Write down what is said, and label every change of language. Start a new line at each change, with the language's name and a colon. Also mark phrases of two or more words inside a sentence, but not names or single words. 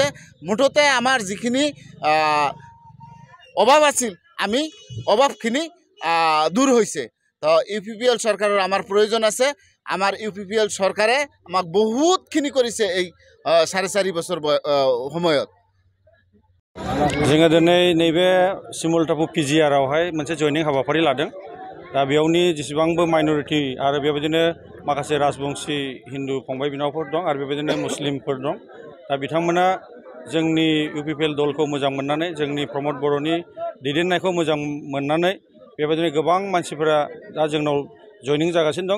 Assamese: মুঠতে আমাৰ যিখিনি অভাৱ আছিল আমি অভাৱখিনি দূৰ হৈছে। তো UPPL চৰকাৰৰ আমাৰ প্ৰয়োজন আছে। আমাৰ UPPL চৰকাৰে আমাক বহুতখিনি কৰিছে এই 4.5 বছৰ সময়ত।
Bodo: जोङो दिनै नैबे शिमुलतापु पिजिआरआवहाय मोनसे जयनिं हाबाफारि लादों। दा बेयावनि जेसेबांबो माइनरिटि आरो बेबायदिनो माखासे राजबंशी हिन्दु फंबाय बिनानावफोर दं आरो बेबायदिनो मुस्लिमफोर दं। दा बिथांमोना जोंनि UPPL दलखौ मोजां मोननानै, जोंनि प्रमोद बर'नि दैदेननायखौ मोजां मोननानै बेबायदिनो गोबां मानसिफोरा दा जोंनाव जयनिं जागासिनो दं।